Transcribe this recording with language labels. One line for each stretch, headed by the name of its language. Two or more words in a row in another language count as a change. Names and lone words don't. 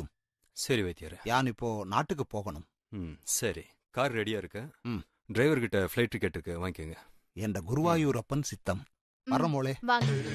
Tamil: சரி வைத்தியர்.
Malayalam: ഞാനിപ്പോ നാട്ടുക്ക് പോകണം.
Tamil: சரி,
English: car ready
Tamil: இருக்கு. டிரைவர் கிட்ட
English: flight ticket
Tamil: இருக்கு, வாங்கிக்கோங்க.
Malayalam: എന്റെ ഗുരുവായൂരപ്പൻ സിത്തം. പറ മോളെ.
Tamil: வாங்க.